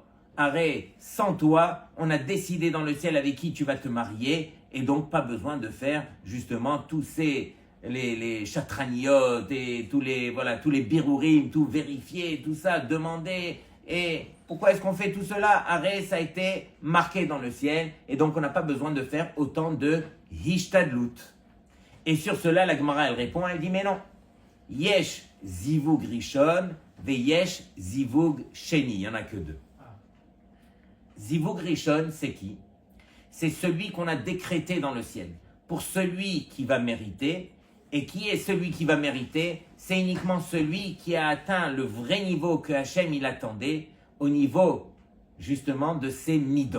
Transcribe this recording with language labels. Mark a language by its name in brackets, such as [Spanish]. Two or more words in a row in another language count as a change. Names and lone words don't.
[French] Arrête, sans toi, on a décidé dans le ciel avec qui tu vas te marier, et donc pas besoin de faire justement tous ces les chatraniotes et tous les birourim, tout vérifier, tout ça, demander. Et pourquoi est-ce qu'on fait tout cela? Arrête, ça a été marqué dans le ciel, et donc on n'a pas besoin de faire autant de hishtadlut. Et sur cela, la Gemara, elle répond, elle dit, mais non. [Hebrew] יש זיווג ראשון, ויש זיווג שני. [French] Il n'y en a que deux. [Hebrew] זיווג ראשון, [French] c'est qui? C'est celui qu'on a décrété dans le ciel. Pour celui qui va mériter. Et qui est celui qui va mériter? C'est uniquement celui qui a atteint le vrai niveau que Hachem il attendait, au niveau justement de ses midot.